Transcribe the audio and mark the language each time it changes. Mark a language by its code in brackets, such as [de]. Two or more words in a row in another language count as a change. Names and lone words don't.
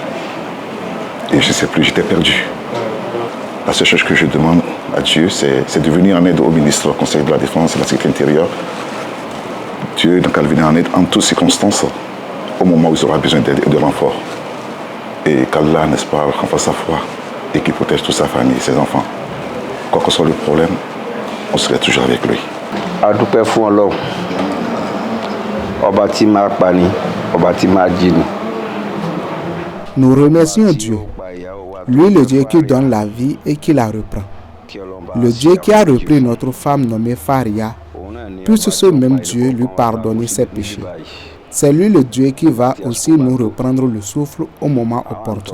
[fr] Et je ne sais plus, j'étais perdu. La seule chose que je demande à Dieu, c'est de venir en aide au ministre, au Conseil de la Défense et de la Sécurité intérieure. Dieu, donc, elle venir en aide en toutes circonstances, au moment où il aura besoin d'aide et de renfort. Et qu'Allah, n'est-ce pas, renforce sa foi et qu'il protège toute sa famille et ses enfants. Quoi que soit le problème, on serait toujours avec lui. [yo] Adoupe fún Ọlọ́run, ọba tí máa pani, ọba tí máa jíni. [fr] Nous remercions Dieu, lui le Dieu qui donne la vie et qui la reprend. Le Dieu qui a repris notre femme nommée Faria, puisse ce même Dieu lui pardonner ses péchés. C'est lui le Dieu qui va aussi nous reprendre le souffle au moment opportun.